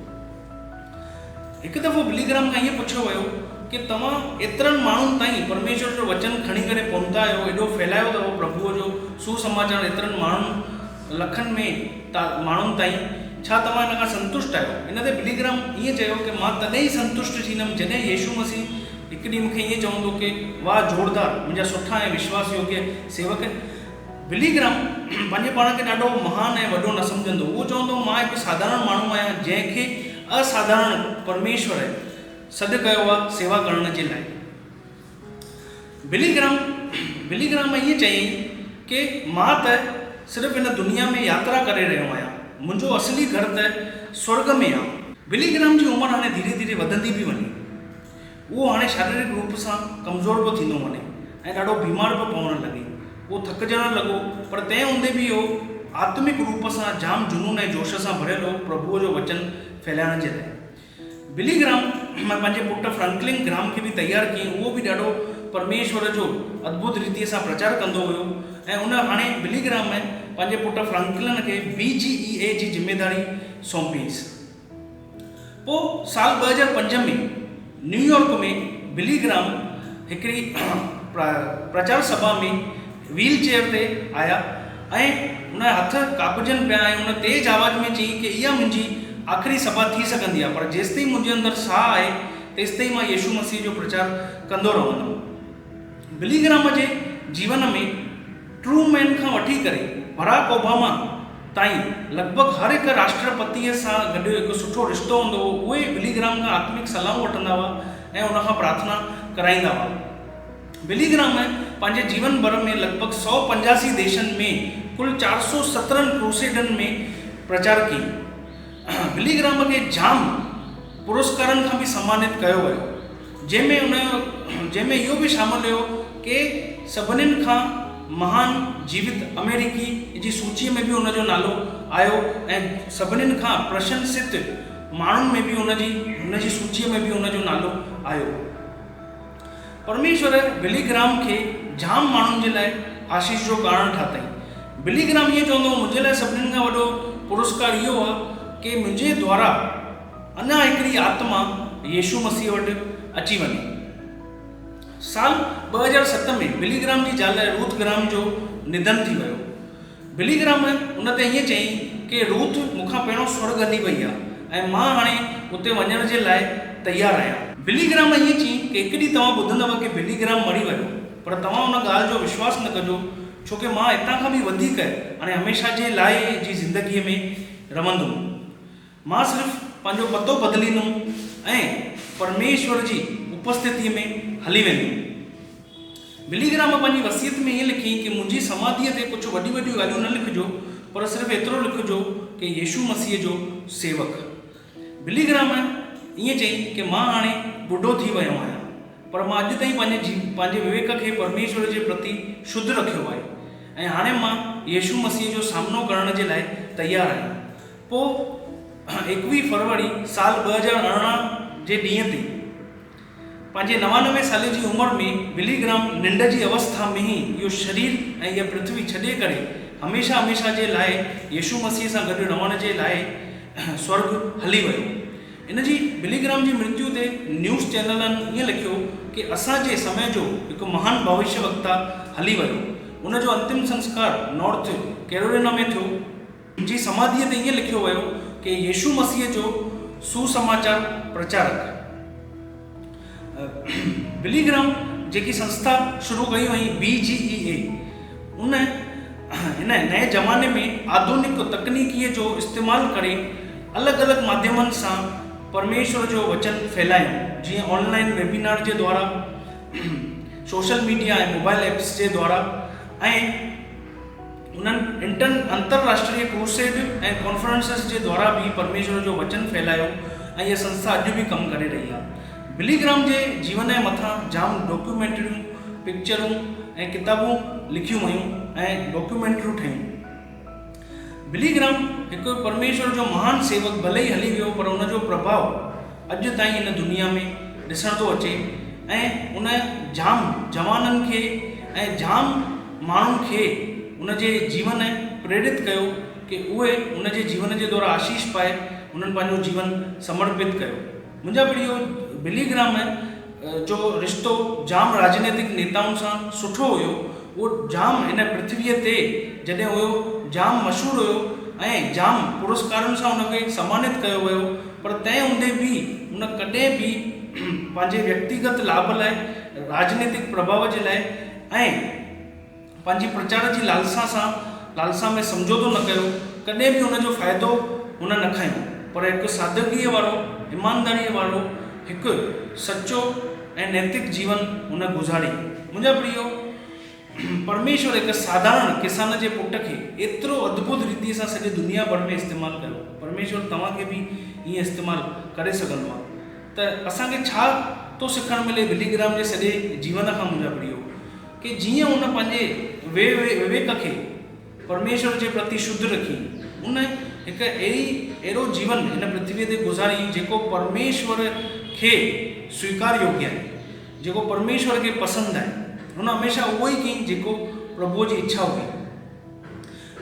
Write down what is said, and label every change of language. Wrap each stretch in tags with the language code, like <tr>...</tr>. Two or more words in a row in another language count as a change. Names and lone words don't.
<sd>हिकु दफ़ो बिली ग्राम खां ईअं पुछियो वियो कि तव्हां एतिरनि माण्हुनि ताईं परमेश्वर जो वचन खणी करे पहुता आहियो, एॾो फैलायो अथव प्रभुअ जो सुसमाचार एतिरनि माण्हुनि लखनि में माण्हुनि ताईं, छा तव्हां इन खां संतुष्ट आहियो? इन ते बिली ग्राम ईअं चयो कि मां तॾहिं ई संतुष्ट थींदुमि जॾहिं यीशु मसीह हिकु ॾींहुं मूंखे ईअं चवंदो कि वाह जोरदार, मुंहिंजा सुठा ऐं विश्वास योग्य सेवक। बिली ग्राम पंहिंजे पाण खे ॾाढो महान ऐं वॾो न सम्झंदो। उहो चवंदो मां हिकु साधारण माण्हू आहियां जंहिंखे असाधारण परमेश्वर सॾु कयो आहे सेवा करण जे लाइ। बिली ग्राम ईअं चयईं कि मां त सिर्फ़ु हिन दुनिया में यात्रा करे रहियो आहियां, मुंहिंजो असली घर त स्वर्ग में आहे। बिली ग्राम जी उमिरि हाणे धीरे धीरे वधंदी बि वञे। उहो हाणे शारीरिक रूप सां कमज़ोर बि थींदो वञे ऐं ॾाढो बीमार बि पवणु लॻे। उहो थकिजणु लॻो, पर तंहिं हूंदे बि इहो आत्मिक रूप सां जाम जुनून ऐं जोश सां भरियल हो प्रभुअ जो वचन फैलाइण जे लाइ। बिली ग्राम पंहिंजे पुटु फ्रैंकलिन ग्राम खे बि तयारु कयईं। उहो बि ॾाढो परमेश्वर जो अद्भुत रीतिअ सां प्रचार कंदो हुयो ऐं उन हाणे बिली ग्राम पंहिंजे पुटु फ्रैंकलिन खे BGEA जी ज़िम्मेदारी सौंपीसि। पोइ साल 2005 में न्यूयॉर्क में बिली ग्राम हिकिड़ी प्रचार सभा में</sd> <en>wheel chair</en> <sd>ते आया ऐं उन हथ कापजनि पिया ऐं उन तेज़ आवाज़ में चई कि इहा मुंहिंजी आख़िरी सभा थी सघंदी आहे, पर जेसि ताईं मुंहिंजे अंदरि साह आहे तेसि ताईं मां यीशु मसीह जो प्रचार कंदो रहंदुमि। बिली ग्राम जे जीवन में ट्रूमैन खां वठी करे बराक ओबामा ताईं लॻभॻि हर हिकु राष्ट्रपतिअ सां गॾु हिकु सुठो रिश्तो हूंदो हो। उहे बिली ग्राम खां आत्मिक सलाहूं वठंदा हुआ ऐं उनखां प्रार्थना कराईंदा हुआ। बिलीग्राम पंहिंजे जीवन भर में लगभग 185 देशनि में कुल 417 क्रूसेडन में प्रचार कई। बिलीग्राम के जाम पुरस्कारन खां भी सम्मानित कयो वियो, जंहिंमें इहो भी शामिल हो कि सभिनीनि खां महान जीवित अमेरिकी जी सूची में भी उनजो नालो आयो ऐं सभिनीनि खां प्रशंसित माण्हुनि में भी उनजी सूची में भी उनजो नालो आयो। परमेश्वर बिलीग्राम के जाम माण्हुनि जे लाइ आशीष जो कारण ठातई। बिलीग्राम ये चवंदो मुंहिंजे लाइ सभिनीनि खां वॾो पुरस्कार इहो आहे कि मुंहिंजे द्वारा अञा हिकिड़ी आत्मा यीशु मसीह वटि अची वञे। साल 2007 में बिलीग्राम जी ज़ाल रूथ ग्राम जो निधन थी वियो। बिलीग्राम उन ते ईअं चयईं कि रूथ मूंखां पहिरियों स्वर्ग हली वई आहे ऐं मां हाणे उते वञण जे लाइ तयारु आहियां। बिलीग्राम ईअं चयईं कि हिकु ॾींहुं तव्हां ॿुधंदव कि बिलीग्राम मरी वियो, पर तव्हां उन ॻाल्हि जो विश्वास न कजो, छो कि मां हितां खां बि वधीक हाणे हमेशह जे लाइ जी ज़िंदगीअ में रहंदुमि। मां सिर्फ़ु पंहिंजो पतो बदिलींदुमि ऐं परमेश्वर जी उपस्थिति में हली वेंदुमि। बिलीग्राम पंहिंजी वसीयत में ईअं लिखी कि मुंहिंजी समाधीअ ते कुझु वॾियूं वॾियूं ॻाल्हियूं न लिखिजो, पर सिर्फ़ु एतिरो लिखिजो कि यीशु मसीह जो सेवक। बिलीग्राम ईअं चयईं कि मां हाणे ॿुढो थी वियो आहियां, पर मां अॼु ताईं पंहिंजे विवेक खे परमेश्वर जे प्रति शुद्ध रखियो आहे ऐं हाणे मां यीशु मसीह जो सामनो करण जे लाइ तयारु आहियां। पोइ 21 फरवरी साल 2018 जे ॾींहं ते पंहिंजे 99 साल जी उमिरि में बिलीग्राम निंड जी अवस्था में ही इहो शरीर ऐं इहा पृथ्वी छॾे करे हमेशह जे लाइ यीशु मसीह सां गॾु रहण जे लाइ स्वर्ग हली वियो। इन जी बिलीग्राम जी मृत्यु ते न्यूज़ चैनलनि ईअं लिखियो कि असांजे समय जो हिकु महान भविष्यवक्ता हली वियो। उन जो अंतिम संस्कार नॉर्थ कैरोलिना में थियो। जी समाधीअ ते ईअं लिखियो वियो कि यीशु मसीह जो सुसमाचार प्रचारक। बिलीग्राम जेकी संस्था शुरू कई हुई BGEA, उन हिन नए ज़माने में आधुनिक तकनीकीअ जो इस्तेमालु करे अलॻि अलॻि माध्यमनि सां परमेश्वर जो वचन फैलायूं, जीअं</sd> <en>online webinar</en> <sd>जे द्वारा,</sd> <en>social media</en> <sd>ऐं</sd> <en>mobile apps</en> <sd>जे द्वारा, ऐं उन्हनि अंतरराष्ट्रीय क्रूसेड ऐं कॉन्फ्रेंसिस जे द्वारा भी परमेश्वर जो वचन फैलायो ऐं इहा संस्था अॼु भी कमु करे रही आहे। बिलीग्राम जे जीवन जे मथां जाम डॉक्यूमेंटरियूं, पिक्चरूं ऐं किताबूं लिखियूं वयूं ऐं डॉक्यूमेंटरियूं ठहियूं। बिलीग्राम हिकु परमेश्वर जो महान सेवक भले ई हली वियो, पर उनजो प्रभाव अॼु ताईं हिन दुनिया में ॾिसण थो अचे ऐं उन जाम जवाननि खे ऐं जाम माण्हुनि खे उनजे जीवन प्रेरित कयो कि उहे उनजे जीवन जे द्वारा आशीष पाए उन्हनि पंहिंजो जीवन समर्पित कयो। मुंहिंजा प्रियो, बिलीग्राम जो रिश्तो जाम राजनीतिक नेताउनि सां सुठो हुयो। उहो जाम हिन पृथ्वीअ ते जॾहिं हुयो जाम मशहूरु हुयो ऐं जाम पुरस्कारनि सां उनखे सम्मानित कयो वियो, पर तंहिं हूंदे बि उन कॾहिं बि पंहिंजे व्यक्तिगत लाभ लाइ, राजनीतिक प्रभाव जे लाइ ऐं पंहिंजी प्रचार जी लालसा में समझोतो न कयो। कॾहिं बि उनजो फ़ाइदो हुन न खयो, पर हिकु सादगीअ वारो, ईमानदारीअ वारो, हिकु सचो ऐं नैतिक जीवन हुन गुज़ारी। मुंहिंजा प्रियो, परमेश्वर हिकु साधारण किसान जे पुट खे एतिरो अद्भुत रीति सां सॼी दुनिया भर में इस्तेमालु कयो। परमेश्वर तव्हांखे बि ईअं इस्तेमालु करे सघंदो आहे। त असांखे छा थो सिखणु मिले बिलीग्राम जे सॼे जीवन खां? मुंहिंजा प्रियो, कि जीअं उन पंहिंजे विवेक खे परमेश्वर जे प्रति शुद्ध रखी, उन हिकु अहिड़ो जीवन हिन पृथ्वीअ ते गुज़ारी जेको परमेश्वर खे स्वीकार योग्य आहे, जेको परमेश्वर खे पसंदि आहे। हुन हमेशह उहो ई कई जेको प्रभुअ जी इच्छा हुई।</sd>